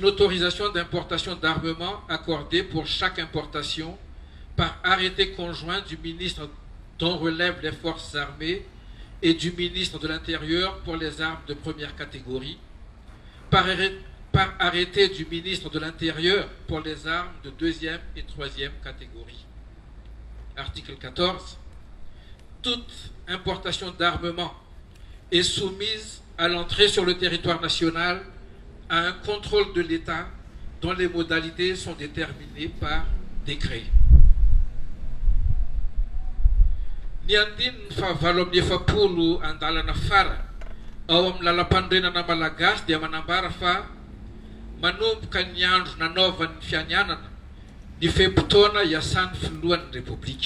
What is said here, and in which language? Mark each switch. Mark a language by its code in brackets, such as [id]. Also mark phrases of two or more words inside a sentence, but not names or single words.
[fr] autorisation d'importation d'armement accordée pour chaque importation par arrêté conjoint du ministre dont relèvent les forces armées et du ministre de l'Intérieur pour les armes de première catégorie, par arrêté du ministre de l'Intérieur pour les armes de deuxième et troisième catégorie. Article 14. Toute importation d'armement est soumise à l'entrée sur le territoire national à un contrôle de l'État dont les modalités sont déterminées par décret. [mg] Ny andininy fa valo amin'ny efapolo andalana fara ao amin'ny lalam-panorenana malagasy dia manambara fa manomboka ny andro nanaovan'ny fianianana ny fehim-potoana iasan'ny filohan'ny repoblika.